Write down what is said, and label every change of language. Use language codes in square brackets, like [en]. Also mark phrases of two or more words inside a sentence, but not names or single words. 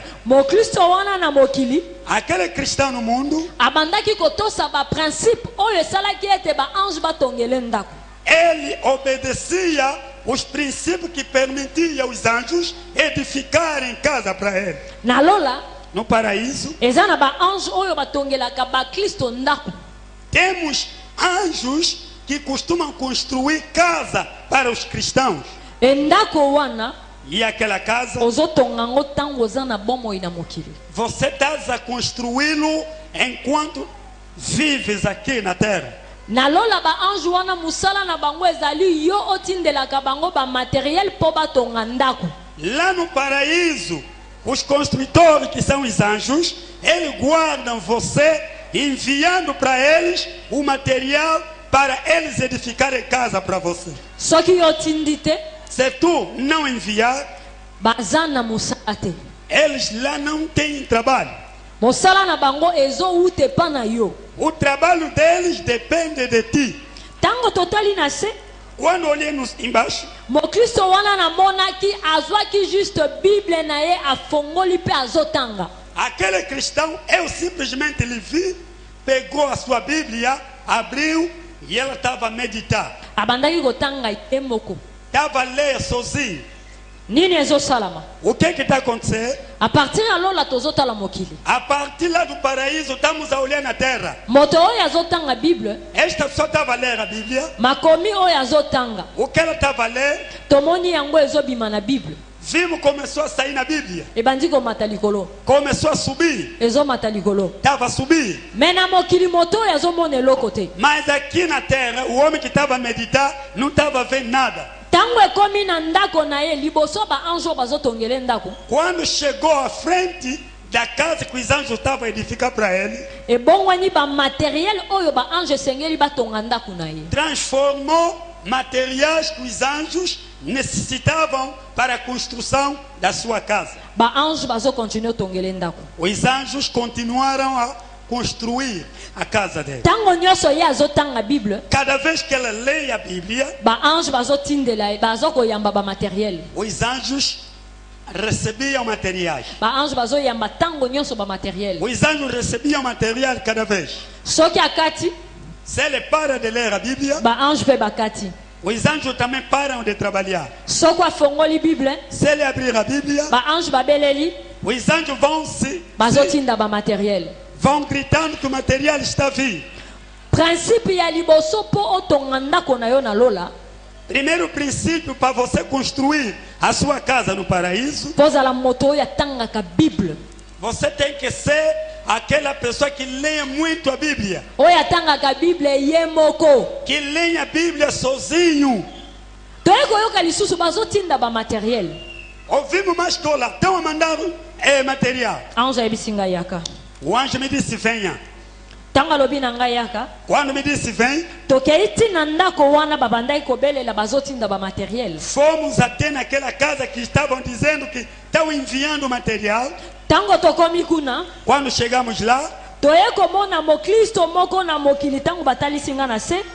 [ln] Mokristo wana na mokili [pt] Aquele cristão no mundo, [ln] abandaki kotosa baprincipe oyo esalaki ete baange batongele ndako. [pt] ele obedecia os princípios que permitiam os anjos edificarem casa para ele. [ln] Na lola [pt] No paraíso, [ln] eza na baange oyo batongelaka bakristo ndako. [pt] temos anjos que costumam construir casa para os cristãos. [ln] Endako wana [pt] E aquela casa, [ln] ozotonga ngo ntango oza na bomoi na mokili. [pt] você está a construí-lo enquanto vives aqui na terra. [ln] Na lola baange wana musala na bango ezali yo otindelaka bango bamateriel mpo batonga ndako. [pt] Lá no paraíso, os construtores, que são os anjos, eles guardam você, enviando para eles o material para eles edificarem casa para você. [ln] Soki yo otindi te [pt] Se tu não enviar, [ln] baza na mosala te. [pt] eles lá não têm trabalho. [ln] Mosala na bango ezowuta epa na yo. [pt] O trabalho deles depende de ti. [ln] Ntango totali na se, [pt] Quando olhamos embaixo, [ln] mokristo wana namonaki azwaki juste bible na ye afongoli mpe azotanga. [pt] aquele cristão, eu simplesmente lhe vi, pegou a sua Bíblia, abriu e ela estava a meditar. [ln] Abandaki kotanga ye moko. [pt] Estava a ler sozinho. [ln] Nini ezosalama? [pt] O que está acontecendo? [fr] A partir [ln] ya lola tozotala mokili. [pt] A partir lá do paraíso, estamos a olhar na terra. [ln] Moto oyo azotanga bible, [pt] Esta pessoa estava a ler a Bíblia. [ln] makomi oyo azotanga, [pt] O que ela estava a ler, [ln] tomoni yango ezobima na bible. [pt] vimos, começou a sair na Bíblia. [ln] Ebandi komata likolo, [pt] Começou a subir. [ln] ezomata likolo. [pt] Estava a subir. [ln] Me na mokili moto oyo azomona eloko te. [pt] Mas aqui na terra, o homem que estava a meditar não estava vendo nada. [ln] Ntango ekomi na ndako na ye liboso baange oyo bazotongele ndako, [pt] Quando chegou à frente da casa que os anjos estavam a edificar para ele, [ln] ebongwani bamateriel oyo baange esengeli batonga ndako na ye. [pt] transformou materiais que os anjos necessitavam para a construção da sua casa. [ln] Baange bazokontinue otongele ndako. [pt] Os anjos continuaram a construir a casa dele. [ln] Ntango nyonso ye azotanga bible, [pt] Cada vez que ela lê a Bíblia, [ln] baange bazotindela ye bazokoyamba bamateriel. [pt] os anjos recebiam materiais. [ln] Baange bazoyamba ntango nyonso bamateriel. [pt] Os anjos recebiam material cada vez. [ln] Soki akati, [pt] Se ele para de ler a Bíblia, [ln] baange mpe bakati. [pt] os anjos também param de trabalhar. [ln] Soko afongoli bible, [pt] Se ele abrir a Bíblia, [ln] baange babeleli, [pt] os anjos [ln] bazotinda bamateriel. [pt] vão gritando que o material está vindo. [ln] Principe ya liboso mpo otonga ndako na yo na lola, [pt] Primeiro princípio para você construir a sua casa no paraíso, [ln] mpo ozala moto oyo atangaka bible, [pt] você tem que ser aquela pessoa que leia muito a Bíblia, [ln] oyo atangaka bible ye moko. [pt] que leia a Bíblia sozinho. [ln] Toye koyoka lisusu bazotinda bamateriel. [pt] Ouvimos mais que lá, estão a mandar material. [ln] Ange ayebisi ngai yaka. [pt] O anjo me disse: venha. [ln] Ntango alobi na ngai yaka, [pt] Quando me disse vem, [ln] tokei ntina ndako wana babandaki kobelela bazotinda bamateriel. [pt] fomos até naquela casa que estavam dizendo que estão enviando material. [ln] Ntango tokomi kuna, [pt] Quando chegamos lá, [ln] toye komona mokristo moko na mokili ntango batalisi nga na se.